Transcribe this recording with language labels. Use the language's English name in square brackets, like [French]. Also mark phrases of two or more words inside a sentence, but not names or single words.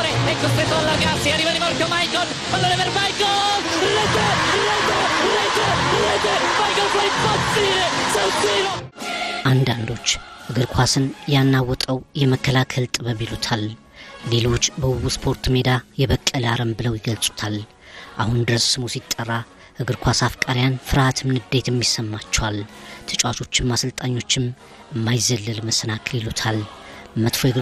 [Italian] è costretto a allargarsi, arriva di Marco Michael, pallone per Michael, rete, Michael fa impazzire San Siro. [Amharic] አንዳንዶች እግር ኳስን ያናወጠው የመከላከል ጥበብ ይሉታል፣ ሌሎች በውብ ስፖርት ሜዳ የበቀለ አረም ብለው ይገልጹታል። አሁን ድረስ ስሙ ሲጠራ እግር ኳስ አፍቃሪያን ፍርሃትም ንዴትም ይሰማቸዋል። ተጫዋቾችም አሰልጣኞችም የማይዘለል መሰናክል ይሉታል። መጥፎ የእግር